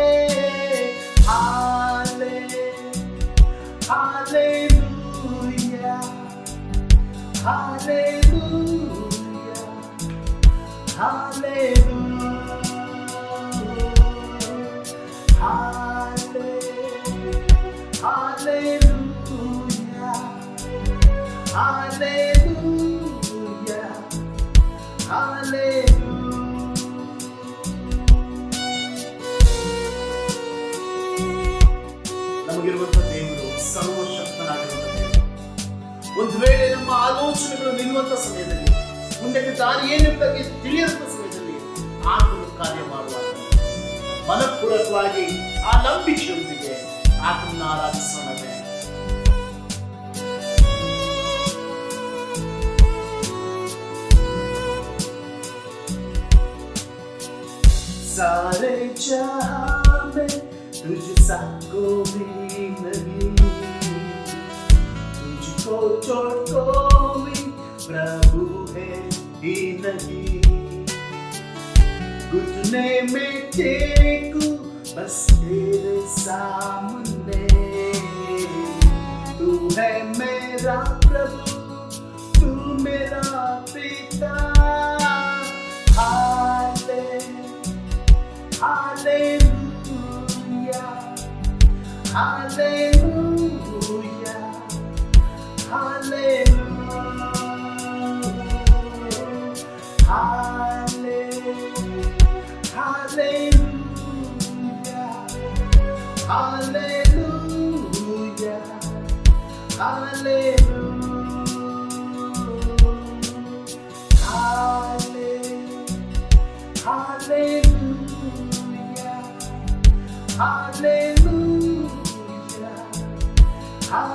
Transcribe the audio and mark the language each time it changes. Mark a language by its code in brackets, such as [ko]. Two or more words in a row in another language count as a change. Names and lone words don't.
[hi] हालेलुया, हालेलुया, हालेलुया, हालेलुया, हालेलुया, हालेलुया। [kn] ನಮಗಿರುವಂತಹ ದೇವರು ಸರ್ವಶಕ್ತನಾಗಿರುವಂತಹ ದೇವರು. ಒಂದು ವೇಳೆ ನಮ್ಮ ಆಲೋಚನೆಗಳು ನಿಲ್ಲುವಂತ ಸಮಯದಲ್ಲಿ, ಮುಂದಕ್ಕೆ ದಾರಿ ಏನೆಂಬುದಾಗಿ ತಿಳಿಯುವಂತ ಸಮಯದಲ್ಲಿ ಆತನು ಕಾರ್ಯ ಮಾಡುವಾಗ ಮನಪೂರ್ವಕವಾಗಿ ಆ ನಂಬಿಕೆಯೊಂದಿಗೆ ಆತನನ್ನು ಆರಾಧಿಸೋಣವೇ. [hi] सारे जहां में तुझसा कोई नहीं, तुझको छोड़ कोई प्रभु है ही नहीं। घुटने में टेकूं बस तेरे सामने, तू है मेरा प्रभु, तू मेरा पिता। [en] Hallelujah, hallelujah, hallelujah, hallelujah, hallelujah, hallelujah, hallelujah,